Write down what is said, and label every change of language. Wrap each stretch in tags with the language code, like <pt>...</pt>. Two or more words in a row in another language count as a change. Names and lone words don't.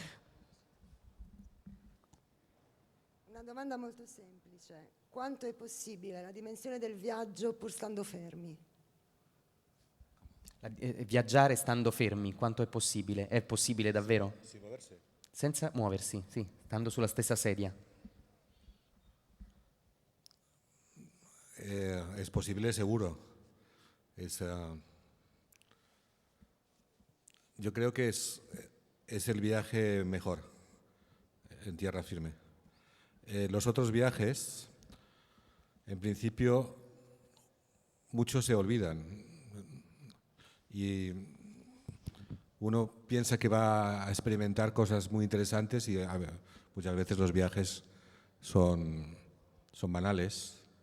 <it>Una domanda molto semplice. Quanto è possibile la dimensione del viaggio pur stando fermi? Viaggiare stando fermi, quanto è possibile? È possibile davvero?</it> <es>Sin moverse.</es> <it>Senza muoversi, sì, stando sulla stessa sedia.</it> <es>Es posible seguro. Yo creo que es el viaje mejor en tierra firme. Los otros viajes, en principio, muchos se olvidan y uno piensa que va a experimentar cosas muy interesantes y muchas veces los viajes son banales.</es>